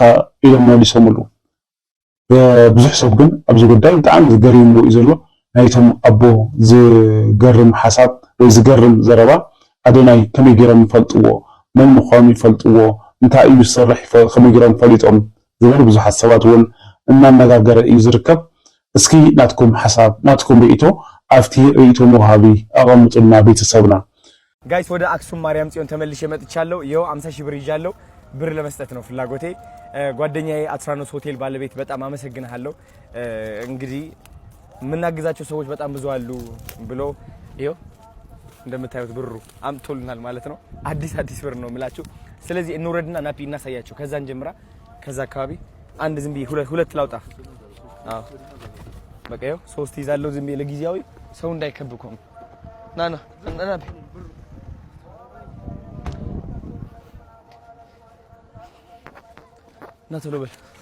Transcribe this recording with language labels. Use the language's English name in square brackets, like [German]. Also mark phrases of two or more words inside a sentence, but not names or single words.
[Tigrinya] ኢሎም መሊሶምሉ። ብዙሕ ሰብ ግን ኣብዚ ጉዳይ ብጣዕሚ ዝገሪምዎ እዩ ዘሎ። ናይቶም ኣቦ ዝገርም ሓሳብ ወይ ዝገርም ዘረባ ኣዶናይ ከመይ ጌሮም ይፈልጥዎ፣ መን ምዃኑ ይፈልጥዎ፣ እንታይ እዩ ዝሰርሕ ከመይ ጌሮም ፈሊጦም ዝብል ብዙሓት ሰባት እውን እናነጋገረ እዩ ዝርከብ። እስኪ ናትኩም ሓሳብ ናትኩም ርእቶ ኣብቲ ርእቶ መውሃቢ ኣቐምጡልና ቤተሰብና። [Amharic] ጋይስ ወደ አክሱም ማርያም ጽዮን ተመልሼ መጥቻለሁ። ይኸው 50,000 ብር ይዣለሁ። ብር ለመስጠት ነው ፍላጎቴ። ጓደኛዬ አትራኖስ ሆቴል ባለቤት በጣም አመሰግናለሁ። እንግዲህ የምናግዛቸው ሰዎች በጣም ብዙ አሉ ብሎ ይኸው እንደምታዩት ብሩ አምጥቶልናል ማለት ነው። አዲስ ብር ነው የምላችሁ። ስለዚህ እንውረድና ናፒ እናሳያቸው። ከዛን ጀምራ ከዛ አካባቢ አንድ ዝም ብዬ ሁለት ላውጣ። አዎ በቃ ይኸው 3 ይዛለሁ ዝም ብዬ ለጊዜያዊ ሰው እንዳይከብኮም። ናና ናፒ ና ቶሎ በል።